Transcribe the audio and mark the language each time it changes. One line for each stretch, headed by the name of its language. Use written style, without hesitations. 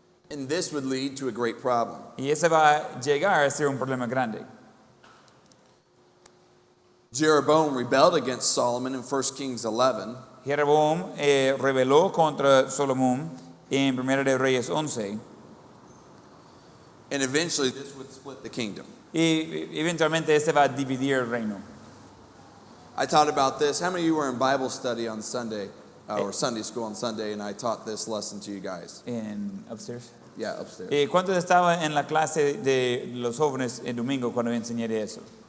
English: And this would lead to a great problem.
Spanish: Y ese va a llegar a ser un problema grande.
English: Jeroboam rebelled against Solomon in 1 Kings 11.
Spanish: Jeroboam rebeló contra Salomón en 1 de Reyes 11.
English: And eventually this would split the kingdom.
Spanish: Y eventualmente este va a dividir el reino.
English: I taught about this. How many of you were in Bible study on Sunday, or Sunday school on Sunday, and I taught this lesson to you guys? Upstairs. Yeah, upstairs.
Spanish: ¿Cuántos estaban en la clase de los jóvenes el domingo cuando enseñé de eso?